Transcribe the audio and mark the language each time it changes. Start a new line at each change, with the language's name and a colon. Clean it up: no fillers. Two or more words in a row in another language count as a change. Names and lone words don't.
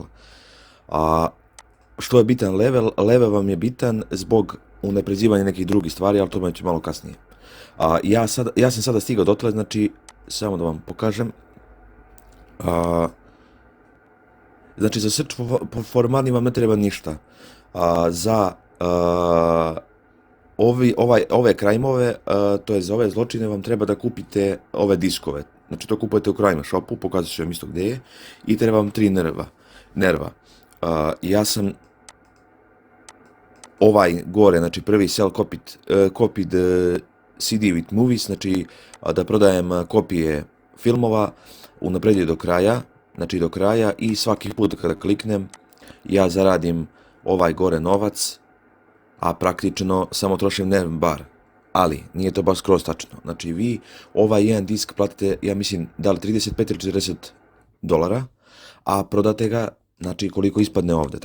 Serbian: Što je bitan level? Level vam je bitan zbog unapređivanja nekih drugih stvari, ali to ću malo kasnije. Ja sam sada stigao dotle, znači samo da vam pokažem. Znači za
English: search for money
Serbian: vam ne treba ništa. Za ove crime-ove, to je za ove zločine vam treba da kupite ove diskove. Znači to kupujete u
English: crime shopu,
Serbian: pokazat ću vam isto gdje je. I treba vam 3 nerva. Ja sam ovaj gore, znači prvi
English: sell copied CD with movies,
Serbian: znači da prodajem kopije filmova, unapredio do kraja, znači do kraja i svaki put kada kliknem ja zaradim ovaj gore novac, a praktično samo trošim nerv bar. Ali nije to baš skroz tačno. Znači vi ovaj jedan disk platite, ja mislim, da li 35 ili 40 dolara, a prodate ga, znači koliko ispadne ovdje.